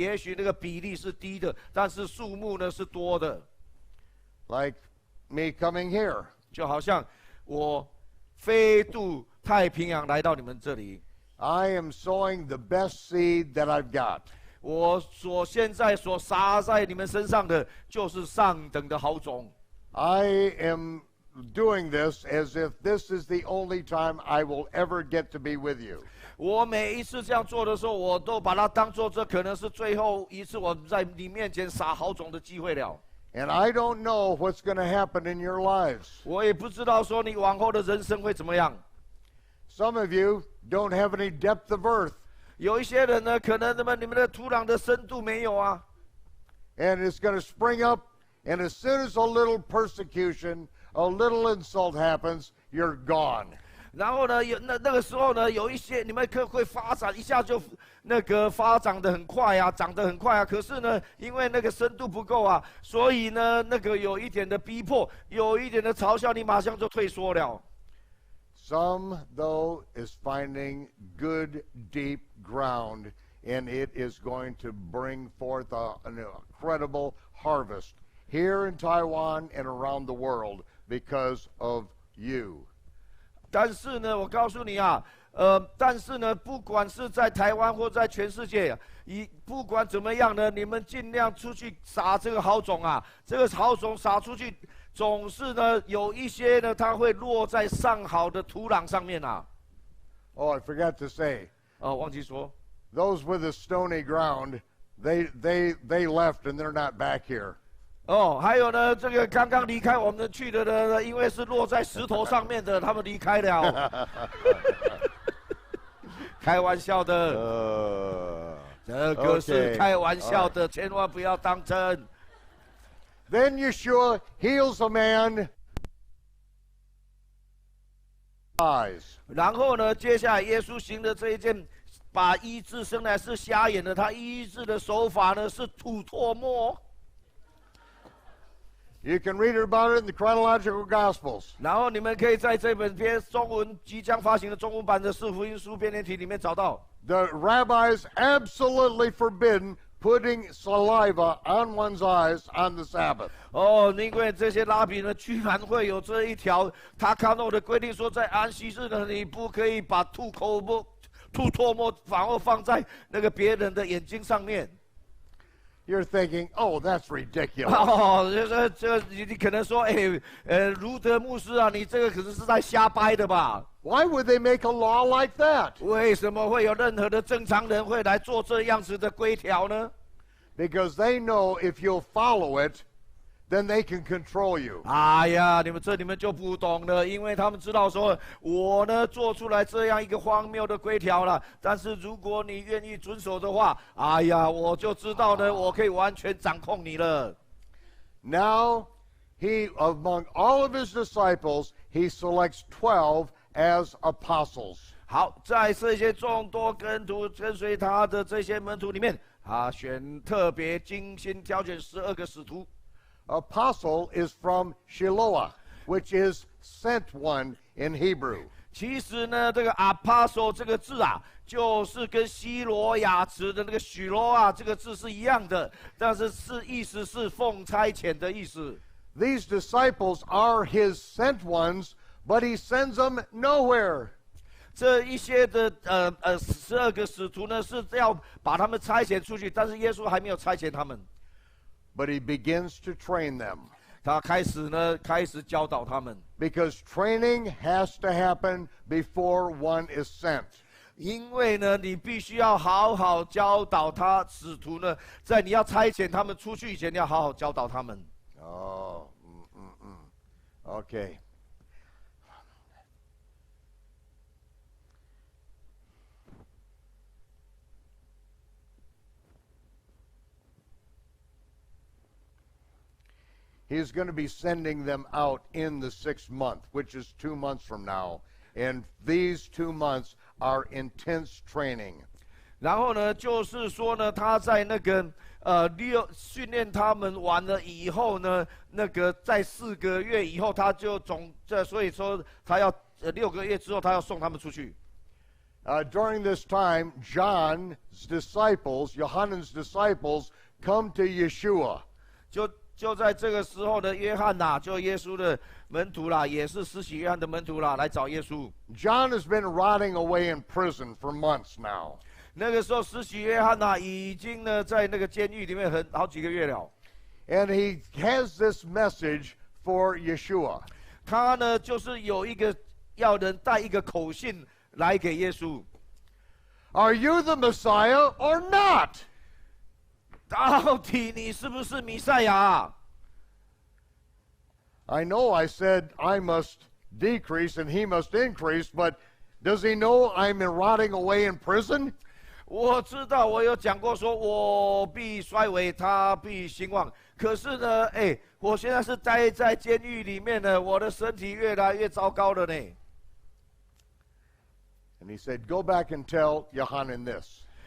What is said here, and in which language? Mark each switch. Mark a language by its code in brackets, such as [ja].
[zh] 也许那个比例是低的，但是数目呢是多的。 [en] Like me coming here. [zh] 就好像我飞渡太平洋来到你们这里。 [en] I am sowing the best seed that I've got. [zh] 我现在所撒在你们身上的，就是上等的好种。 [en] I am doing this as if this is the only time I will ever get to be with you. [zh] 我每一次这样做的时候，我都把它当作这可能是最后一次我在你面前撒好种的机会了。 [en] And I don't know what's going to happen in your lives. [zh] 我也不知道说你往后的人生会怎么样。 [en] Some of you don't have any depth of earth. [zh] 有一些人呢，可能你们的土壤的深度没有啊。 [en] And it's going to spring up, and as soon as a little persecution, a little insult happens, you're gone. [zh] 然后呢，那个时候呢，有一些你们会发展一下就那个发展得很快啊，长得很快啊。可是呢，因为那个深度不够啊，所以呢，那个有一点的逼迫，有一点的嘲笑，你马上就退缩了。 [en] Some, though, is finding good, deep ground, and it is going to bring forth an incredible harvest here in Taiwan and around the world because of you. [zh] 但是呢，我告诉你啊，但是呢，不管是在台湾或在全世界，不管怎么样呢，你们尽量出去撒这个好种啊，这个好种撒出去。总是呢，有一些呢，它会落在上好的土壤上面啊。 [en] Oh, I forgot to say. [zh] 忘记说。 [en] Those with the stony ground, they left and they're not back here. [zh] 还有呢，这个刚刚离开我们去的呢，因为是落在石头上面的，他们离开了。开玩笑的。这个是开玩笑的，千万不要当真。 [en] Then Yeshua heals a man. [zh] 然后呢，接下来耶稣行的这一件，把医治生来是瞎眼的，他医治的手法呢是吐唾沫。 [en] You can read about it in the chronological Gospels. [zh] 然后你们可以在这本中文即将发行的中文版的四福音书编年体里面找到。 [en] The rabbis absolutely forbidden putting saliva on one's eyes on the Sabbath. [zh] 因为这些拉比呢，居然会有这一条他看到的规定，说在安息日呢，你不可以把吐唾沫反而放在那个别人的眼睛上面。 [en] You're thinking, oh, that's ridiculous. [zh] 这你可能说，卢德牧师啊，你这个可能是在瞎掰的吧？ [en] Why would they make a law like that? [zh] 为什么会有任何的正常人会来做这样子的规条呢？ [en] Because they know if you'll follow it, then they can control you. [zh] 哎呀，你们就不懂了，因为他们知道说，我呢做出来这样一个荒谬的规条了，但是如果你愿意遵守的话，哎呀，我就知道呢，我可以完全掌控你了。 [en] Now, among all of his disciples, he selects 12 as apostles. [zh] 好，在这些众多跟随他的这些门徒里面，他特别精心挑选12个使徒。 [en] Apostle is from Shiloah, which is sent one in Hebrew. [zh] 其实呢，这个 apostle 这个字啊，就是跟希罗亚词的那个许罗啊这个字是一样的，但是意思是奉差遣的意思。 [en] These disciples are his sent ones, but he sends them nowhere. [zh] 这一些的12个使徒呢，是要把他们差遣出去，但是耶稣还没有差遣他们。 [en] But he begins to train them. [zh] 他开始教导他们。 [en] Because training has to happen before one is sent. [zh] 因为呢，你必须要好好教导他使徒呢，在你要差遣他们出去以前，你要好好教导他们。 [en] Oh, Okay. He's going to be sending them out in the 6th month, which is 2 months from now. And these 2 months are intense training. [zh] 然后呢，就是说呢，他在那个训练他们完了以后呢，那个在4个月以后，他就所以说他要6个月之后，他要送他们出去。 [en] During this time, John's disciples, Yohanan's disciples, come to Yeshua. [zh] 就在这个时候呢，约翰呐，就耶稣的门徒啦，也是施洗约翰的门徒啦，来找耶稣。 [en] John has been rotting away in prison for months now. [zh] 那个时候，施洗约翰呐，已经呢在那个监狱里面好几个月了。 [en] And he has this message for Yeshua. [zh] 他呢就是有一个要人带一个口信来给耶稣。 [en] Are you the Messiah or not? [zh] 到底你是不是弥赛亚？ [en] I know I said I must decrease and he must increase, but does he know I'm rotting away in prison? [zh] 我知道，我有讲过说，我必衰微，他必兴旺。可是呢，我现在是待在监狱里面呢，我的身体越来越糟糕了呢。 [en] And he said, go back and tell Yohanan this.